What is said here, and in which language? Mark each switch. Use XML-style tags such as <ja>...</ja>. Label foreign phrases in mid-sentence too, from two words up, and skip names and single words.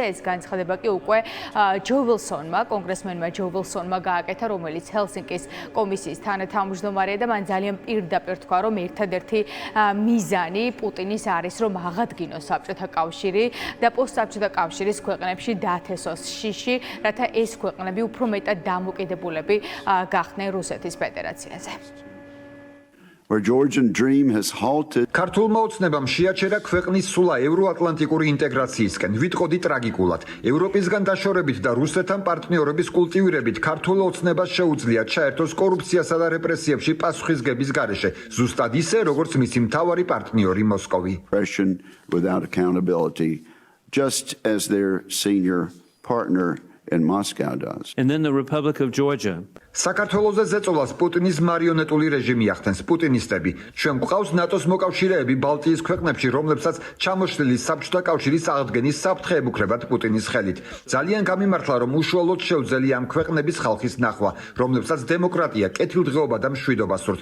<ka>ეს განცხადება კი უკვე ჯო ვილსონმა, კონგრესმენმა ჯო ვილსონმა გააკეთა, რომელიც ჰელსინკის კომისიის თანათავმჯდომარეა და მან ძალიან პირდაპირ თქვა, რომ ერთადერთი მიზანი პუტინის არის, რომ აღადგინოს საბჭოთა კავშირი და პოსტსაბჭოთა კავშირის ქვეყნებში დათესოს შიში, რათა ეს ქვეყნები უფრო მეტად დამოკიდებულები გახდნენ რუსეთის ფედერაციაზე.</ka> <en>Where Georgian dream has halted.</en> <ka>ქართულმა ოცნებამ შეაჩერა ქვეყნის სულა ევროატლანტიკური ინტეგრაციისკენ. ვიტყოდი ტრაგიკულად. ევროპისგან დაშორებით და რუსეთთან პარტნიორობის კულტივირებით ქართულ ოცნებას შეუძლია ჩაერთოს კორუფციასა და რეპრესიებში პასუხისგების გარეშე, ზუსტად ისე, როგორც მისი მთავარი პარტნიორი მოსკოვი.</ka> <en>Without accountability, just as their senior partner in Moscow does. And then the Republic of Georgia.</en> <ka>საქართველოზე ზეწოლას პუტინის მარიონეტული რეჟიმი ახდენს. პუტინისტები ჩვენ გვყავს ნატოს მოკავშირეები ბალტიის ქვეყნებში, რომლებსაც ჩამოშლილი საბჭოთა კავშირის აღდგენის საფრთხე ემუქრებათ პუტინის ხელით. ძალიან გამიმართლა, რომ უშუალოდ შეუძლია ამ ქვეყნების ხალხის ნახვა, რომლებსაც დემოკრატია, კეთილდღეობა და მშვიდობა სურთ.</ka>